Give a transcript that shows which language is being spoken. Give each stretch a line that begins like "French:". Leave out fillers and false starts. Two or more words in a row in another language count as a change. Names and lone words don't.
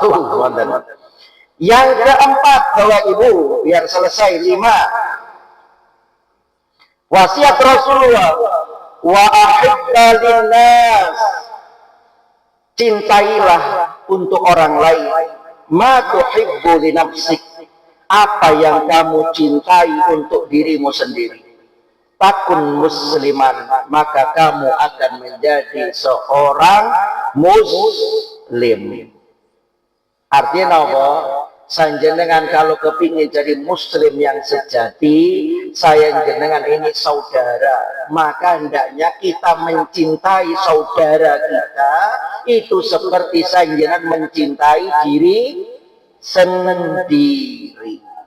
Indonesian: Yang keempat, Bapak Ibu, biar selesai 5. Wasiat Rasulullah,
Arabic: وأحب للناس,
Indonesian: cintailah untuk orang lain
Arabic: ما تحب لنفسك,
Indonesian: apa yang kamu cintai untuk dirimu sendiri.
Arabic: تكن مسلما,
Indonesian: maka kamu akan menjadi seorang muslim. Artinya apa? Sanjenengan kalau kepingin jadi muslim yang sejati, saya jenengan ini saudara, maka hendaknya kita mencintai saudara kita itu seperti sanjenengan mencintai diri sendiri.